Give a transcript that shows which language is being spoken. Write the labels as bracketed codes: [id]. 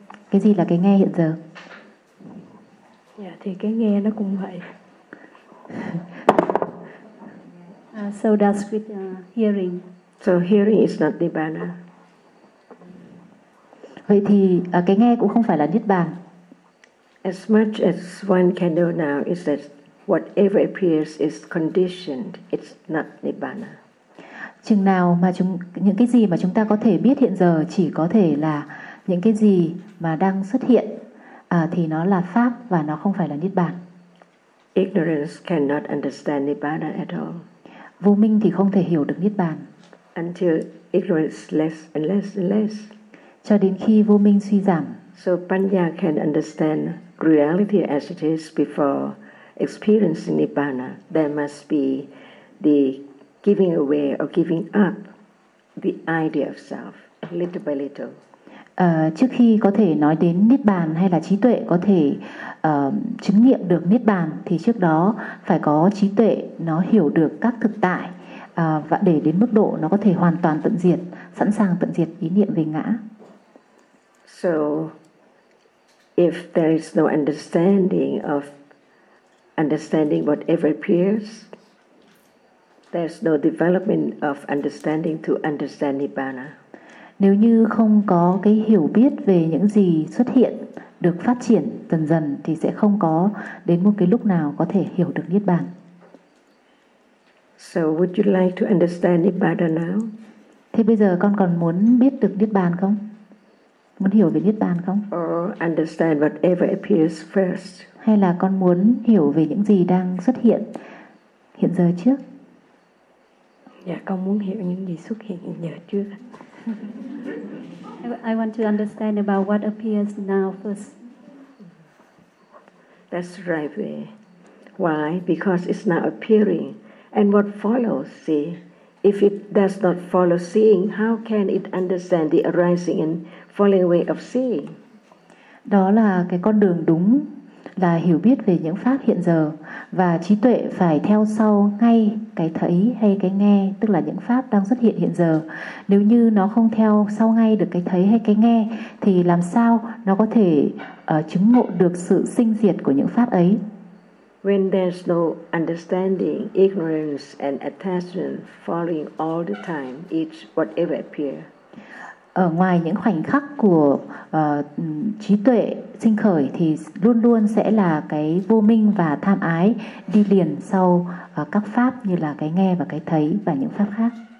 [vi] Cái gì là cái nghe hiện giờ? Dạ, thì cái nghe nó cũng vậy. [en] So that's with hearing. So hearing is not Niết Bàn. [vi] Vậy thì cái nghe cũng không phải là Niết Bàn. [en] As much as one can know now is that whatever appears is conditioned, it's not Nibbana. [vi] Chừng nào mà những cái gì mà chúng ta có thể biết hiện giờ chỉ có thể là những cái gì mà đang xuất hiện thì nó là pháp và nó không phải là Niết Bàn. [en] Ignorance cannot understand Nibbana at all. [vi] Vô minh thì không thể hiểu được Niết Bàn. [en] Until ignorance less and less and less. [vi] Cho đến khi vô minh suy giảm [en] So Panya can understand reality as it is before experiencing Nibbana. There must be the giving away or giving up the idea of self, little by little. [vi] Trước khi có thể nói đến Niết Bàn hay là trí tuệ có thể chứng nghiệm được Niết Bàn thì trước đó phải có trí tuệ nó hiểu được các thực tại và để đến mức độ nó có thể hoàn toàn tận diệt, sẵn sàng tận diệt ý niệm về ngã. [en] So if there is no understanding of understanding whatever appears, there's no development of understanding to understand Nibbana. [vi] Nếu như không có cái hiểu biết về những gì xuất hiện được phát triển dần dần thì sẽ không có đến một cái lúc nào có thể hiểu được Niết Bàn. [en] So would you like to understand Nibbana now? [vi] Thế bây giờ con còn muốn biết được Niết Bàn không? Muốn hiểu về Niết Bàn không? [en] Or understand whatever appears first? [vi] Hay là con muốn hiểu về những gì đang xuất hiện hiện giờ trước? Dạ, con muốn hiểu những gì xuất hiện hiện giờ trước. [en] I want to understand about what appears now first. That's the right way. Why? Because it's now appearing. And what follows, see? If it does not follow seeing, how can it understand the arising and falling away of seeing? [vi] Đó là cái con đường đúng, là hiểu biết về những pháp hiện giờ. Và trí tuệ phải theo sau ngay cái thấy hay cái nghe, tức là những pháp đang xuất hiện hiện giờ. Nếu như nó không theo sau ngay được cái thấy hay cái nghe thì làm sao nó có thể chứng ngộ được sự sinh diệt của những pháp ấy? [en] When there's no understanding, ignorance and attachment following all the time, each whatever appear. [vi] Ở ngoài những khoảnh khắc của trí tuệ sinh khởi thì luôn luôn sẽ là cái vô minh và tham ái đi liền sau các pháp như là cái nghe và cái thấy và những pháp khác.